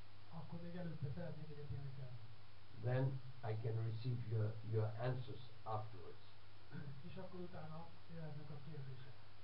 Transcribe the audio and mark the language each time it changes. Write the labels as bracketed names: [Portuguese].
[Hungarian] akkor még előtte szeretnék egyet énekelni. [English] Then I can receive your answers afterwards. [Hungarian] És akkor utána jöhetnek a kérdések.